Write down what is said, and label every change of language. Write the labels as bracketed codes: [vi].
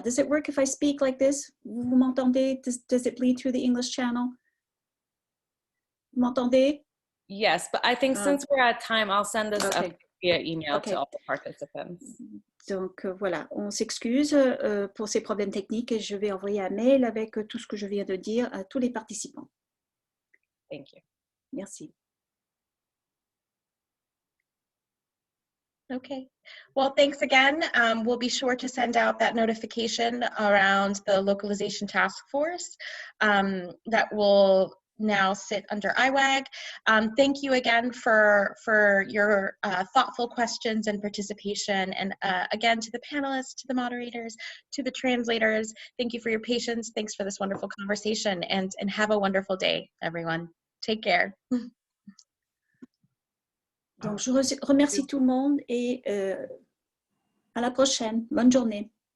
[en] Does it work if I speak like this? [fr] Vous m'entendez? [en] Does it bleed through the English channel? [fr] Vous m'entendez? [en] Yes, but I think since we're at time, I'll send this up via email to all the participants. [fr] Donc voilà, on s'excuse pour ces problèmes techniques et je vais envoyer un mail avec tout ce que je viens de dire à tous les participants. [en] Thank you. [fr] Merci. [en] Okay, well, thanks again. We'll be sure to send out that notification around the localization task force that will now sit under IWAG. Thank you again for your thoughtful questions and participation. And again, to the panelists, to the moderators, to the translators, thank you for your patience. Thanks for this wonderful conversation, and have a wonderful day, everyone. Take care. [fr] Donc, je remercie tout le monde et à la prochaine. Bonne journée.